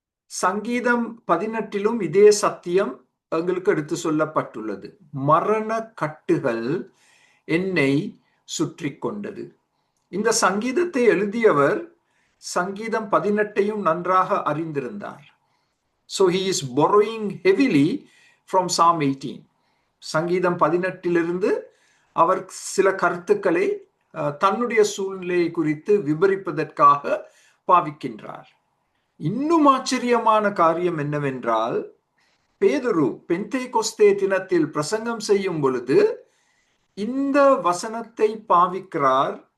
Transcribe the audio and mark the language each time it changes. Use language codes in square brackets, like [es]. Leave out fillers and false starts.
[ta] சங்கீதம் 18 இதே சத்தியம் எங்களுக்கு எடுத்து சொல்லப்பட்டுள்ளது. மரண கட்டுகள் என்னை சுற்றி கொண்டது. இந்த சங்கீதத்தை எழுதியவர் சங்கீதம் 18 நன்றாக அறிந்திருந்தார். [en] So he is borrowing heavily from Psalm 18. [ta] சங்கீதம் 18 அவர் சில கருத்துக்களை தன்னுடைய சூழ்நிலையை குறித்து விவரிப்பதற்காக பாவிக்கின்றார். இன்னும் ஆச்சரியமான காரியம் என்னவென்றால், பேதுரு பெந்தேகொஸ்தே தினத்தில் பிரசங்கம் செய்யும் பொழுது இந்த வசனத்தை பாவிக்கிறார்.